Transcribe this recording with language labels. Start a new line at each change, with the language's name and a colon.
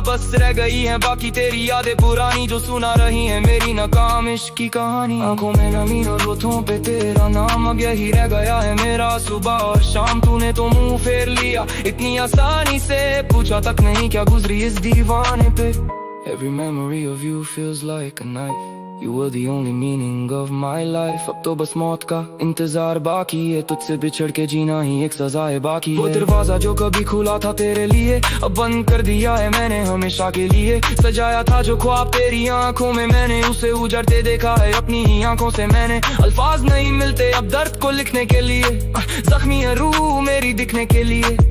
Hindi: बस रह गई है बाकी तेरी यादें पुरानी, जो सुना रही है मेरी नाकाम इश्क की कहानी। आंखों में नमी और होठों पे तेरा नाम, अब यही रह गया है मेरा सुबह और शाम। तूने तो मुंह फेर लिया इतनी आसानी से, पूछा तक नहीं क्या गुजरी इस दीवाने पे।
English: Every memory of you feels like a knife, you were the only meaning of my life।
Hindi: अब तो बस मौत का इंतजार बाकी है, तुझसे बिछड़ के जीना ही एक सजा है बाकी। वो दरवाजा जो कभी खुला था तेरे लिए, अब बंद कर दिया है मैंने हमेशा के लिए। सजाया था जो ख्वाब तेरी आंखों में, मैंने उसे उजड़ते देखा है अपनी ही आंखों से। मैंने अल्फाज नहीं मिलते अब दर्द को लिखने के लिए, जख्मी है रूह मेरी दिखने के लिए।